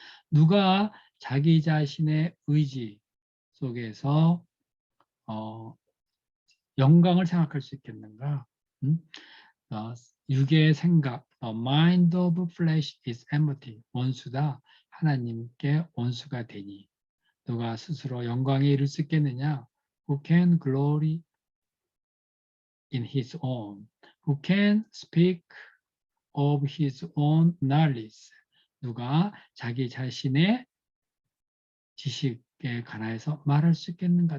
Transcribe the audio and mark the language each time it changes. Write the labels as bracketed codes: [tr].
[ko] 누가 자기 자신의 의지 속에서 영광을 생각할 수 있겠는가? 육의 생각, [en] the mind of flesh is enmity. [ko] 원수다. 하나님께 원수가 되니. 누가 스스로 영광에 이를 수 있겠느냐? [en] Who can glory in his own? Who can speak of his own knowledge? [ko] 누가 자기 자신의 지식에 관하여서 말할 수 있겠는가?